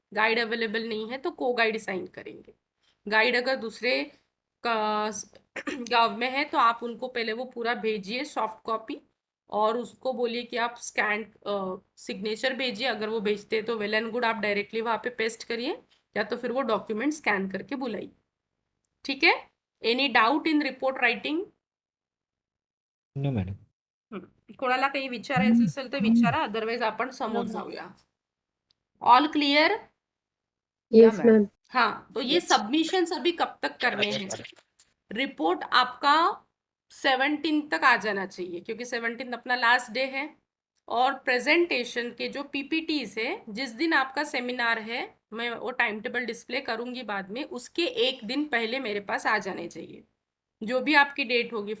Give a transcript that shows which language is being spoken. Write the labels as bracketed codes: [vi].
[hi] Guide available नहीं है तो को गाइड साइन करेंगे। गाइड अगर दूसरे गांव में है तो आप उनको पहले वो पूरा भेजिए सॉफ्ट कॉपी, और उसको बोलिए कि आप स्कैन सिग्नेचर भेजिए। अगर वो भेजते हैं तो वेल एंड गुड, आप डायरेक्टली वहाँ पे पेस्ट करिए, या तो फिर वो डॉक्यूमेंट स्कैन करके बुलाइए। ठीक है, [en] Any doubt in report writing? No, madam. [mr] कोणाला काही विचारायचं असेल तर विचारा, अदरवाइज आपण समोर जाऊया। [en] All clear? Yes, ma'am. [hi] हाँ, तो ये सबमिशन अभी कब तक करने हैं? रिपोर्ट आपका 17 तक आ जाना चाहिए, क्योंकि 17 अपना लास्ट डे है। और प्रेजेंटेशन के जो पीपीटीज है, जिस दिन आपका सेमिनार है, मैं वो टाइम टेबल डिस्प्ले करूंगी बाद में, उसके एक दिन पहले मेरे पास आ जाने चाहिए, जो भी आपकी डेट होगी।